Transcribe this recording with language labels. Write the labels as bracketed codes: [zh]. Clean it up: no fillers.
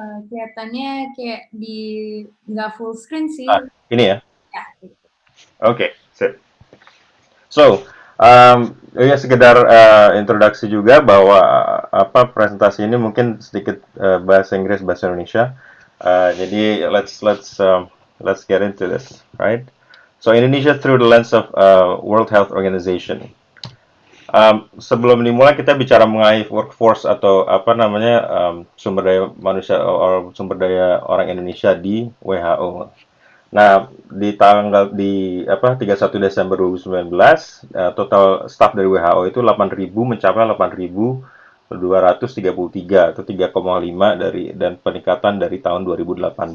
[id] Kelihatannya kayak nggak full screen sih. Ini ya? Ya. Oke, sip. So, ya sekedar introduksi juga bahwa presentasi ini mungkin sedikit bahasa Inggris, bahasa Indonesia. [en] Jadi let's get into this, right? So Indonesia through the lens of World Health Organization. [id] Sebelum dimulai kita bicara mengenai workforce atau sumber daya manusia atau sumber daya orang Indonesia di WHO. Nah, di 31 Desember 2019, total staff dari WHO itu 8.000 mencapai 8.233 atau 3,5 dan peningkatan dari tahun 2018.